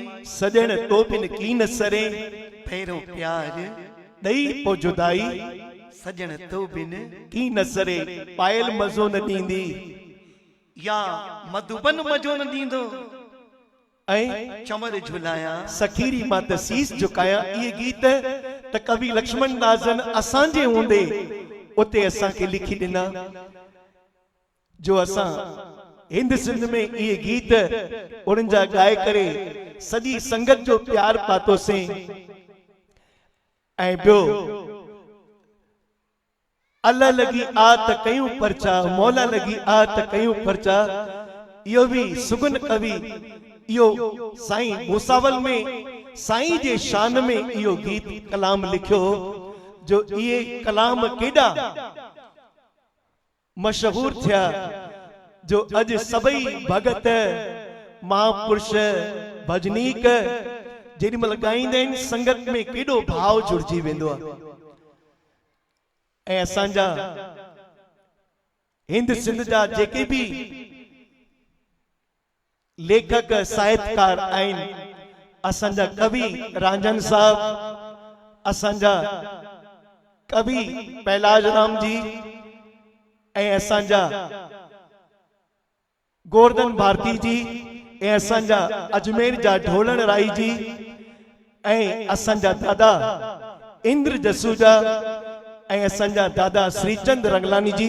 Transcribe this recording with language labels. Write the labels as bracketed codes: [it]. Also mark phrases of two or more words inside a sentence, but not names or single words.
[sd] सजण तो बिन कीन सरे, फेरो प्यार ॾई पो जुदाई, सजण तो बिन कीन सरे, पायल मज़ो न ॾींदी, या मधुबन मजो न ॾींदो, ऐं चमर झुलाया सखीरी मां त सीस झुकाया। इहे गीत त कवि लक्ष्मण दास जन असांजे हूंदे उते असांखे लिखी ॾिना, जो असां हिंद सिंध में इहे गीत उन्हनि जा ॻाए करे सॼी संगत जो प्यार पातोसीं। ऐं ॿियो अल्लाह लगी आ त कयूं परचा, मौला लगी आ त कयूं परचा, इहो बि सुगुन कवि इहो साईं भूसावल में साईं जे शान में इहो गीत कलाम लिखियो, जो इहे कलाम केॾा मशहूर थिया, जो अॼु सभई भगत महापुरुष भजनीक जेॾीमहिल ॻाईंदा आहिनि संगत में केॾो भाव जुड़जी वेंदो आहे। ऐं असांजा हिंद सिंध जा जेके भी लेखक साहित्यकार आहिनि, असांजा कवि रांझन साहब, असांजा कवि पहलाज राम जी, ऐं असांजा गोवर्धन भारती जी, ऐं असांजा अजमेर जा ढोलण राई जी, ऐं असांजा दादा इंद्र जसूजा, ऐं असांजा दादा श्रीचंद रंगलानी जी,